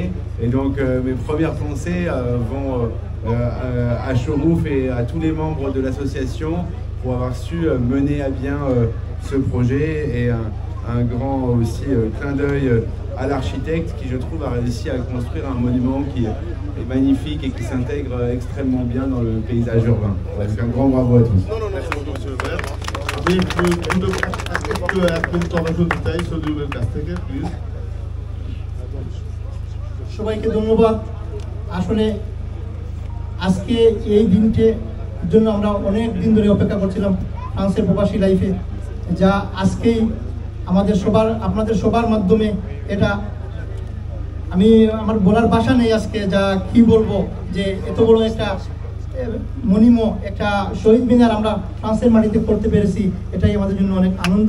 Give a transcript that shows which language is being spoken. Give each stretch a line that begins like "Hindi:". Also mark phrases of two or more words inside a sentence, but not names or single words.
French: Et donc mes premières pensées vont à Chorouf et à tous les membres de l'association pour avoir su mener à bien ce projet et un grand aussi clin d'œil à l'architecte qui, je trouve, a réussi à construire un monument qui est magnifique et qui s'intègre extrêmement bien dans le paysage urbain. Donc un grand bravo à tous. Non, merci beaucoup, monsieur le maire.
Bangla: সবাইকে ধন্যবাদ। আসলে আজকে এই দিনটির জন্য আমরা অনেক দিন ধরে অপেক্ষা করছিলাম ফ্রান্সের প্রবাসী লাইফে, যা আজকেই আমাদের আপনাদের সবার মাধ্যমে এটা আমি আমার বলার ভাষা নেই আজকে যা কি বলবো, যে এত বড় একটা মনিম একটা শহীদ মিনার আমরা ফ্রান্সের মাটিতে করতে পেরেছি, এটাই আমাদের জন্য অনেক আনন্দ।